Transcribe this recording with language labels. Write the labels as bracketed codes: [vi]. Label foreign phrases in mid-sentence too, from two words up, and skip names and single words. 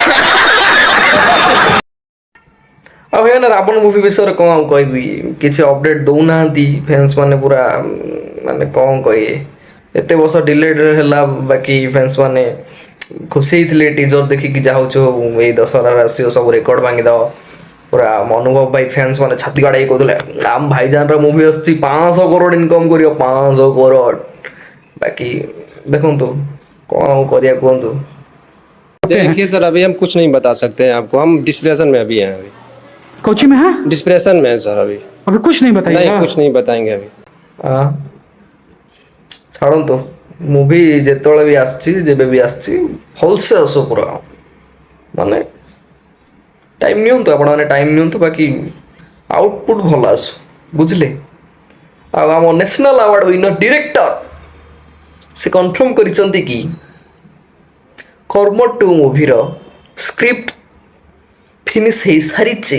[or] ଆଉ ଭାଇମାନେ ରାବଣ ମୁଭି ବିଷୟରେ କ'ଣ ଆଉ କହିବି, କିଛି ଅପଡ଼େଟ୍ ଦେଉନାହାନ୍ତି ଫ୍ୟାନ୍ସ ମାନେ ପୁରା ମାନେ କ'ଣ କହିବେ, ଏତେ ବର୍ଷ ଡିଲେଡ୍ ହେଲା ବାକି ଫ୍ୟାନ୍ସ ମାନେ ଖୁସି ହେଇଥିଲେ ଟିଜର ଦେଖିକି ଯାଉଛୁ ଏଇ ଦଶହରାରେ ଆସିବ ସବୁ ରେକର୍ଡ ଭାଙ୍ଗିଦେବ ପୁରା। ଅନୁଭବ ଭାଇ ଫ୍ୟାନ୍ସ ମାନେ ଛାତି ବାଡ଼େଇ କହୁଥିଲେ ଆମ ଭାଇଜାନର ମୁଭି ଆସୁଛି 500 କରୋଡ଼ ଇନକମ୍ କରିବ 500 କରୋଡ଼। ବାକି ଦେଖନ୍ତୁ କ'ଣ ଆଉ କରିବା କୁହନ୍ତୁ। [hi] देखिए सर, अभी हम कुछ नहीं बता सकते हैं आपको। हम डिस्प्रेशन में अभी हैं। अभी कोची में है? डिस्प्रेशन में है सर। अभी अभी कुछ नहीं बताइए। नहीं, कुछ नहीं बताएंगे अभी। [or] ଛାଡ଼ନ୍ତୁ ମୁଭି ଯେତେବେଳେ ବି ଆସିଛି ଯେବେ ବି ଆସିଛି ଭଲସେ ଆସୁ ପୁରା, ମାନେ ଟାଇମ୍ ନିଅନ୍ତୁ ଆପଣମାନେ ଟାଇମ୍ ନିଅନ୍ତୁ, ବାକି ଆଉଟପୁଟ୍ ଭଲ ଆସୁ ବୁଝିଲେ। ଆଉ ଆମ [en] national award winner director [or] ସେ କନଫର୍ମ କରିଛନ୍ତି କି କର୍ମ 2 ମୁଭିର [en] script finish [or] ହେଇସାରିଛି।